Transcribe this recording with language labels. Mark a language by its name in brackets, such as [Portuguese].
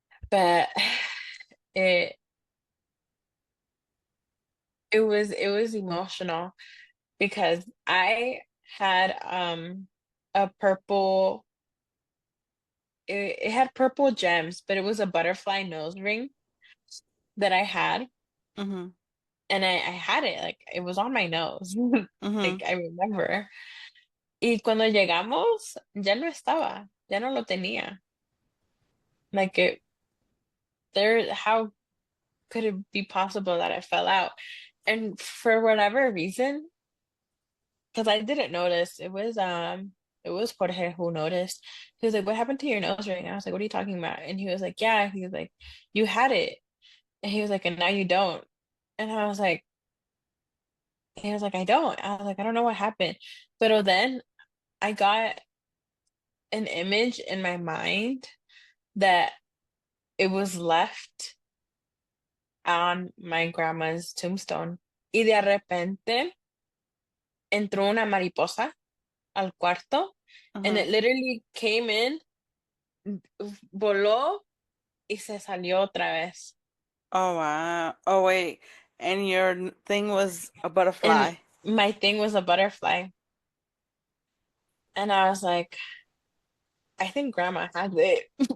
[English] But it it was emotional because I had a purple it had purple gems, but it was a butterfly nose ring that I had. Mm-hmm. And I had it, like it was on my nose. Mm-hmm. Like I remember. [Spanish] Y cuando llegamos, ya no estaba, ya no lo tenía. [English] Like it. there, how could it be possible that I fell out? And for whatever reason, because I didn't notice, it was Jorge who noticed. He was like, "What happened to your nose ring?" I was like, "What are you talking about?" And he was like, "Yeah." He was like, "You had it." And he was like, "And now you don't." And I was like, he was like, "I don't." I was like, "I don't know what happened." But then I got an image in my mind that it was left on my grandma's tombstone. [Spanish] Y de repente entró una mariposa al cuarto and Mm-hmm. [English] it literally came in, [Spanish] voló y se salió otra vez. [English] Oh wow. Oh wait. And your thing was a And butterfly. my thing was a butterfly. And I was like, I think grandma has it.